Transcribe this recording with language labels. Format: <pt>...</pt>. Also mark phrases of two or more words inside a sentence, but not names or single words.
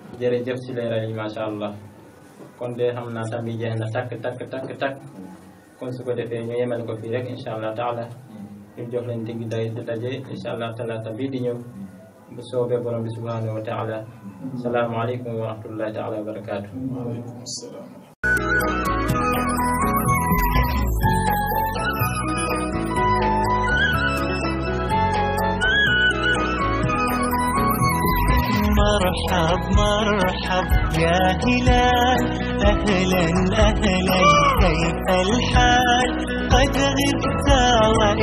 <wo>jërëjëf si leeral yi</wo> <ar>ما شاء الله</ar> <wo>kon de xam naa tam bi jeex na takk kon su ko defee ñu yemal ko fii rek</wo> <ar>إن شاء الله تعالى</ar> <wo>ñu jox leen digg daje</wo> <ar>إن شاء الله</ar> <wo>talaata bii di ñëw bu soobee borom bi</wo> <ar>سبحانه وتعالى السلام عليكم ورحمة الله تعالى وبركاته وعليكم السلام مرحب يا هلال أهلا أهلا كيف الحال قد غبت</ar>